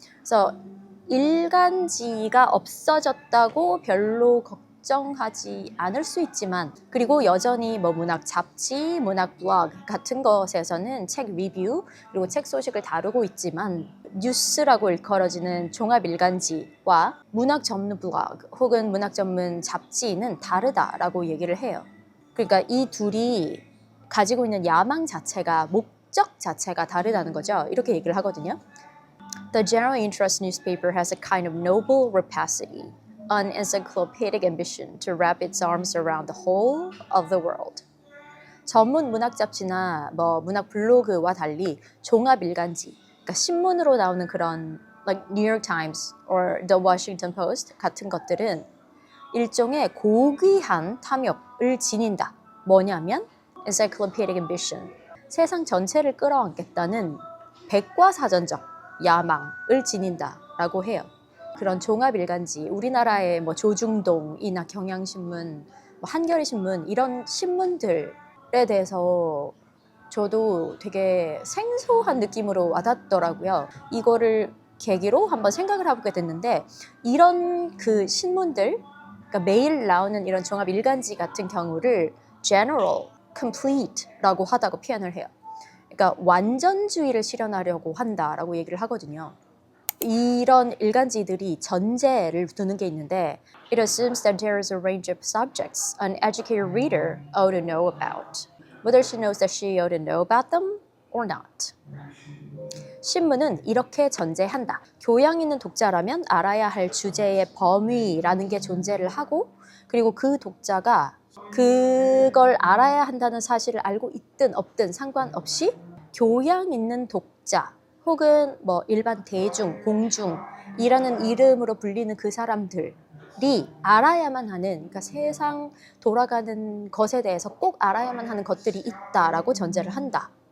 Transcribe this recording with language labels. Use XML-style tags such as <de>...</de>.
<ko>그래서 일간지가 없어졌다고 별로 걱정하지 않을 수 있지만 그리고 여전히 뭐 문학 잡지, 문학 블로그 같은 것에서는 책 리뷰 그리고 책 소식을 다루고 있지만 뉴스라고 일컬어지는 종합 일간지와 문학 전문 블로그 혹은 문학 전문 잡지는 다르다라고 얘기를 해요. 그러니까 이 둘이 가지고 있는 야망 자체가 목적 자체가 다르다는 거죠. 이렇게 얘기를 하거든요.</ko> <en>The general interest newspaper has a kind of noble rapacity, an encyclopedic ambition to wrap its arms around the whole of the world.</en> <ko>전문 문학 잡지나 뭐 문학 블로그와 달리 종합 일간지, 그러니까 신문으로 나오는 그런</ko> <en>like New York Times or The Washington Post</en> <ko>같은 것들은 일종의 고귀한 탐욕을 지닌다. 뭐냐면</ko> <en>encyclopedic ambition,</en> <ko>세상 전체를 끌어안겠다는 백과사전적 야망을 지닌다라고 해요. 그런 종합일간지, 우리나라의 뭐 조중동이나 경향신문, 뭐 한겨레신문 이런 신문들에 대해서 저도 되게 생소한 느낌으로 와닿더라고요. 이거를 계기로 한번 생각을 해보게 됐는데 이런 그 신문들, 그러니까 매일 나오는 이런 종합일간지 같은 경우를 general, complete라고 하다고 표현을 해요. 그러니까 완전주의를 실현하려고 한다라고 얘기를 하거든요. 이런 일간지들이 전제를 두는 게 있는데</ko> <en>It assumes that there is a range of subjects an educated reader ought to know about, whether she knows that she ought to know about them or not.</en> <ko>신문은 이렇게 전제한다. 교양 있는 독자라면 알아야 할 주제의 범위라는 게 존재를 하고 그리고 그 독자가 그걸 알아야 한다는 사실을 알고 있든 없든 상관없이 교양 있는 독자 혹은 뭐 일반 대중, 공중이라는 이름으로 불리는 그 사람들이 알아야만 하는, 그러니까 세상 돌아가는 것에 대해서 꼭 알아야만 하는 것들이 있다라고 전제를 한다.</ko>